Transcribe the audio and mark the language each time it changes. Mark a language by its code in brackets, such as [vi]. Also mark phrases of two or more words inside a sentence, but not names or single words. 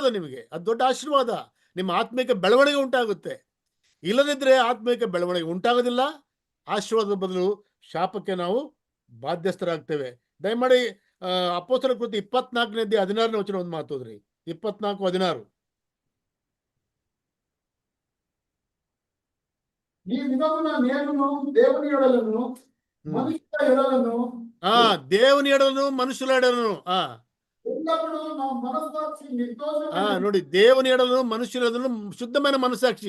[kn] ನಿಮಗೆ ಅದು ದೊಡ್ಡ ಆಶೀರ್ವಾದ. ನಿಮ್ಮ ಆತ್ಮಿಕ ಬೆಳವಣಿಗೆ ಉಂಟಾಗುತ್ತೆ. ಇಲ್ಲದಿದ್ದರೆ ಆತ್ಮಿಕ ಬೆಳವಣಿಗೆ ಉಂಟಾಗೋದಿಲ್ಲ. ಆಶೀರ್ವಾದದ ಬದಲು ಶಾಪಕ್ಕೆ ನಾವು ಬಾಧ್ಯಸ್ಥರಾಗ್ತೇವೆ. ದಯಮಾಡಿ ಅಪೊಸ್ತಲರ ಕೃತಿ 24ನೇ ಅಧ್ಯಾಯ 16ನೇ ವಚನ ಒಂದು ಮಾತೋದ್ರಿ. 24:16. [te] ఈ విధమున నేనును దేవుని ఎడలను మనుషుల ఎడలను దేవుని ఎడలను మనుషుల ఎడలను ఎల్లప్పుడూ నా మనస్సాక్షి నిర్దోషమైన ನೋಡಿ, దేవుని ఎడలను మనుషుల ఎడలను శుద్ధమైన మనసాక్షి.